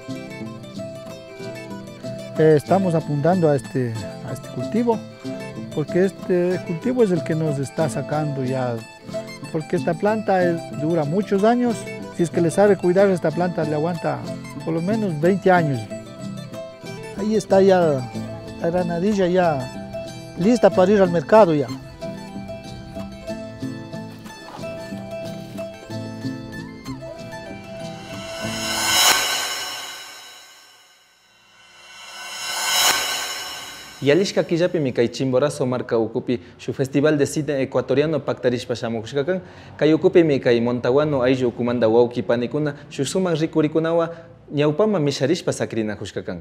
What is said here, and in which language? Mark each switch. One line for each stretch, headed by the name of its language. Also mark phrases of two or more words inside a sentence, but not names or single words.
Spanish: Estamos apuntando a este cultivo, porque este cultivo es el que nos está sacando ya, porque esta planta dura muchos años. Si es que le sabe cuidar, esta planta le aguanta por lo menos 20 años. Ahí está ya la granadilla ya lista para ir al mercado ya.
Quechua: Yalishka killapi mi kay Chimborazo marca ukupi su
Spanish: festival de cine ecuatoriano
Quechua: pactarishpa shamukushkakan kay ukupi mi kay Montaguano ayllu ukumanda wawki panikuna su suman rikurikunawa ñawpama misharishpa sakrinakushkakan.